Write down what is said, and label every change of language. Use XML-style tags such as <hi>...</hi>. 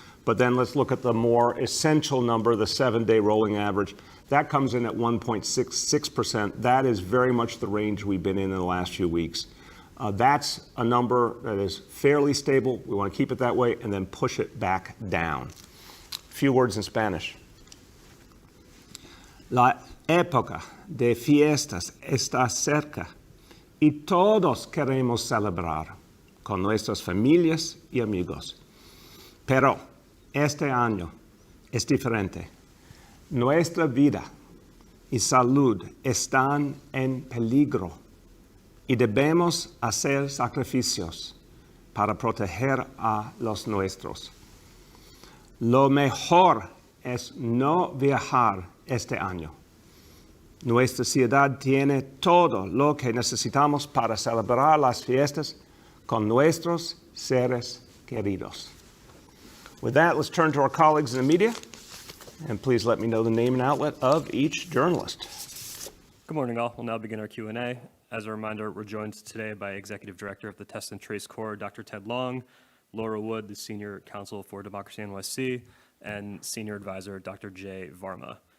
<en>But then let's look at the more essential number, the 7-day rolling average. That comes in at 1.66%. That is very much the range we've been in the last few weeks. That's a number that is fairly stable. We want to keep it that way and then push it back down. A few words in Spanish.</en> <es>La época de fiestas está cerca y todos queremos celebrar con nuestras familias y amigos. Pero este año es diferente. Nuestra vida y salud están en peligro. Y debemos hacer sacrificios para proteger a los nuestros. Lo mejor es no viajar este año. Nuestra ciudad tiene todo lo que necesitamos para celebrar las fiestas con nuestros seres queridos.</es> <en>With that, let's turn to our colleagues in the media. And please let me know the name and outlet of each journalist. Good morning, all. We'll now begin our Q&A. As a reminder, we're joined today by Executive Director of the Test and Trace Corps, Dr. Ted Long, Laura Wood, the Senior Counsel for Democracy NYC, and Senior Advisor, Dr. Jay Varma.</en>